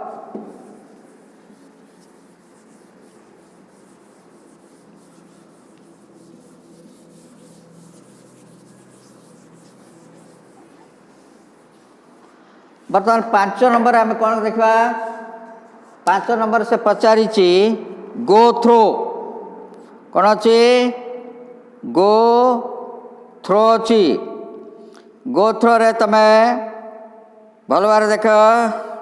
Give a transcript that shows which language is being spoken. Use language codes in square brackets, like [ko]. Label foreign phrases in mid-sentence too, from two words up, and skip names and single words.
[or] ବର୍ତ୍ତମାନ 5 ନମ୍ବରରେ ଆମେ କ'ଣ ଦେଖିବା 5 ନମ୍ବର ସେ ପଚାରିଛି [en] go through [or] କ'ଣ ଅଛି [en] go through [or] ଅଛି [en] go through [or] ରେ ତୁମେ ଭଲ ଭାବରେ ଦେଖ